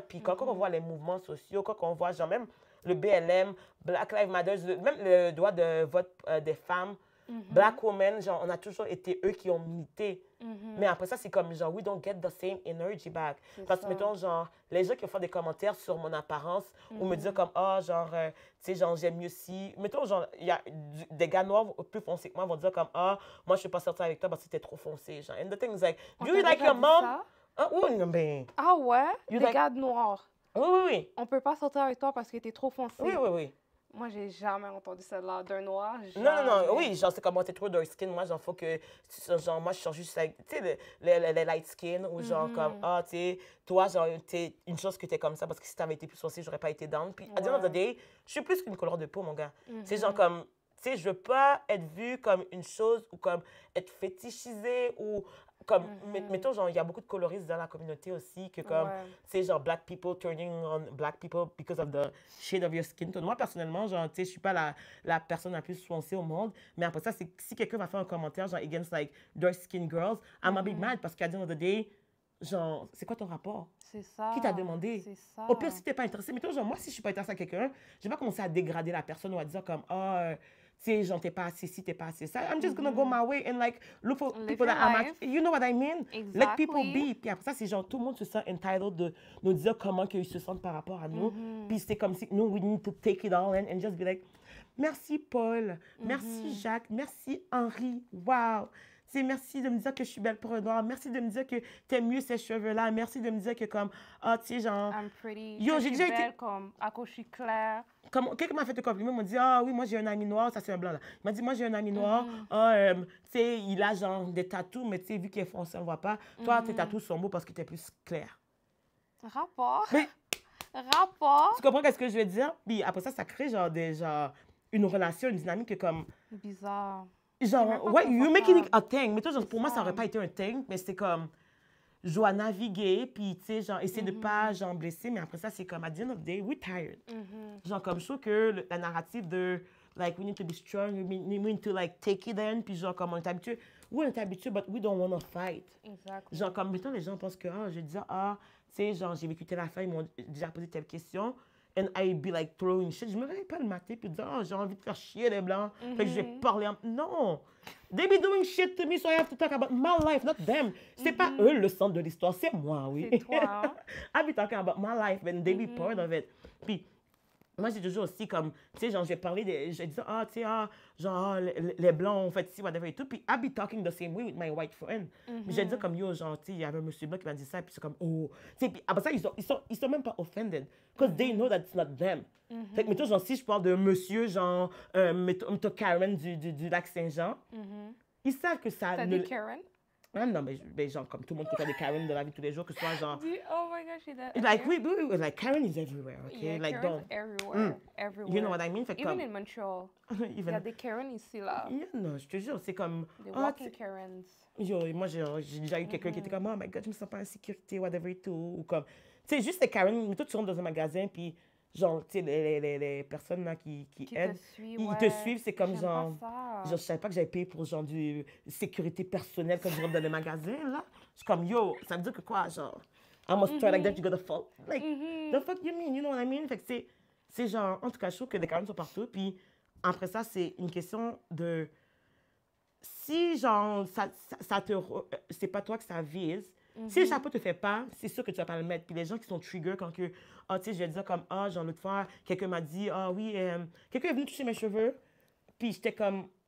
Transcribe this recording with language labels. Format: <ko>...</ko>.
<fr>Puis quand on voit les mouvements sociaux, quand on voit, genre, même le BLM, Black Lives Matter, même le droit de vote des femmes,</fr> <en>Black women,</en> <fr>genre, on a toujours été eux qui ont milité. Mais après ça, c'est comme, genre,</fr> <en>we don't get the same energy back.</en> <fr>Parce que, mettons, genre, les gens qui font des commentaires sur mon apparence ou me dire comme, genre, tu sais, genre, j'aime mieux si. Mettons, genre, il y a des gars noirs plus foncés que moi vont dire comme, moi, je ne suis pas sortir avec toi parce que t'es trop foncé.</fr> <en>Genre, and the thing is like, do you like your mom?</en> <fr>Oui, ben. Ah ouais? Des</fr> <en>like...</en> <fr>gars noirs. Oui. On peut pas sortir avec toi parce que t'es trop foncé. Oui. Moi, j'ai jamais entendu celle-là d'un noir. Non, oui, genre, c'est comme moi, t'es trop dark skin. Moi, genre, faut que, genre, moi, je cherche juste avec, tu sais, les light skin, ou genre, comme, tu sais, toi, genre, t'es une chose que t'es comme ça, parce que si t'avais été plus foncé, j'aurais pas été down. Puis, à</fr> <en>the end of the day,</en> <fr>je suis plus qu'une couleur de peau, mon gars. C'est genre, comme, tu sais, je veux pas être vue comme une chose, ou comme être fétichisée, ou comme, mettons, genre, il y a beaucoup de coloristes dans la communauté aussi, que comme, tu sais, genre,</fr> <en>black people turning on black people because of the shade of your skin tone.</en> <fr>Moi, personnellement, genre, tu sais, je suis pas la personne la plus foncée au monde, mais après ça, c'est si quelqu'un va faire un commentaire, genre,</fr> <en>against, like, dark skin girls, I'm gonna be mad,</en> <fr>parce qu'à the end of the day, genre, c'est quoi ton rapport? C'est ça. Qui t'a demandé? C'est ça. Au pire, si t'es pas intéressé, mettons, genre, moi, si je suis pas intéressée à quelqu'un, je vais pas commencer à dégrader la personne ou à dire comme, tu sais, genre, t'es pas assez ci, t'es pas assez ça.</fr> <en>I'm just gonna go my way and, like, look for people that are you know what I mean? Exactly. Let people be.</en> <fr>Puis après ça, c'est genre, tout le monde se sent entitled de nous dire comment ils se sentent par rapport à nous. Puis c'est comme si, nous,</fr> <en>we need to take it all in and just be like,</en> <fr>merci Paul, merci Jacques, merci Henri, wow. C'est merci de me dire que je suis belle pour un noir. Merci de me dire que t'aimes mieux ces cheveux-là. Merci de me dire que comme, tu sais, genre...</fr> <en>I'm pretty.</en> <fr>Yo, j'ai déjà été... comme, à cause je suis claire. Quelqu'un m'a fait un compliment, il m'a dit, oui, moi j'ai un ami noir, ça c'est un blanc là. Il m'a dit, moi j'ai un ami noir, tu sais, il a genre des tatous, mais tu sais, vu qu'il est foncé, on ne voit pas. Toi, tes tatous sont beaux parce que tu es plus clair. Rapport. Mais, rapport. Tu comprends ce que je veux dire? Puis après ça crée genre une relation, une dynamique que comme... Bizarre.</fr> <en>Genre, ouais, you making it a thing.</en> <fr>Mais toi, genre, pour moi, ça n'aurait pas été un thing, mais c'était comme... Je dois naviguer, puis, tu sais, genre, essayer de pas, genre, blesser. Mais après ça, c'est comme,</fr> <en>at the end of the day, we're tired.</en> <fr>Genre, comme, je trouve que la narrative de, like,</fr> <en>we need to be strong, we need to, like, take it in,</en> <fr>puis genre, comme, on est habitué. Oui, on est habitué,</fr> <en>but we don't want to fight.</en> <fr>Exactement. Genre, comme, mettons, les gens pensent que, je dis, tu sais, genre, j'ai vécu telle affaire, ils m'ont déjà posé telle question.</fr> <en>And I'd be like throwing shit.</en> <fr>Je me réveille pas le matin puis dire, j'ai envie de faire chier les blancs. Fait que je vais parler. Non!</fr> <en>They be doing shit to me, so I have to talk about my life, not them.</en> <fr>C'est pas eux le centre de l'histoire, c'est moi, oui. C'est toi. Hein?</fr> <en>I be talking about my life and they be part of it.</en> <fr>Puis, moi, j'ai toujours aussi comme, tu sais, genre, je vais parler je vais dire, tu sais, genre, les blancs ont fait ci, whatever et tout.</fr> <en>Puis, I be talking the same way with my white friend.</en> <fr>Mais je vais dire comme, yo, genre, tu sais, il y avait un monsieur blanc qui m'a dit ça, puis c'est comme, oh. Tu sais, puis après ça, ils sont même pas offended.</fr> <en>Because they know that it's not them.</en> <fr>Fait que, mettons, genre, si je parle d'un monsieur, genre, mettons Karen du lac Saint-Jean, ils savent que ça... T'as dit Karen? Non, mais genre, comme tout le monde qui fait des Karen de la vie de tous les jours, que ce soit genre...</fr> <en>Oh my gosh, she's that. Like, we, like, Karen is everywhere, okay? Yeah, like, Karen's everywhere. Everywhere. You know what I mean? Fait Even</en> <fr>comme, in Montreal. Il y a des Karen ici, là. Yeah, non, je te jure, c'est comme...</fr> <en>Des walking Karens.</en> <fr>Yo, moi, j'ai déjà eu quelqu'un qui était comme,</fr> <en>oh my God,</en> <fr>je me sens pas en sécurité, whatever et tout. Ou comme... Tu sais, juste les Karen, mais toi, tu rentres dans un magasin, puis... Genre, tu sais, les personnes là qui aident, ils te suivent, c'est comme genre... Genre, je savais pas que j'avais payé pour genre du sécurité personnelle quand je rentre dans les magasins, là. Je suis comme, yo, ça veut dire que quoi, genre...</fr> <en>I must try like that, you gotta fall. Like, the fuck you mean, you know what I mean?</en> <fr>Fait que c'est genre... En tout cas, je trouve que les Karen sont partout, puis après ça, c'est une question de... Si, genre, c'est pas toi que ça vise, si le chapeau te fait pas, c'est sûr que tu vas pas le mettre. Puis les gens qui sont trigger quand que, tu sais, je vais dire comme, genre l'autre fois, quelqu'un m'a dit, oui, quelqu'un est venu toucher mes cheveux, puis j'étais comme...</fr>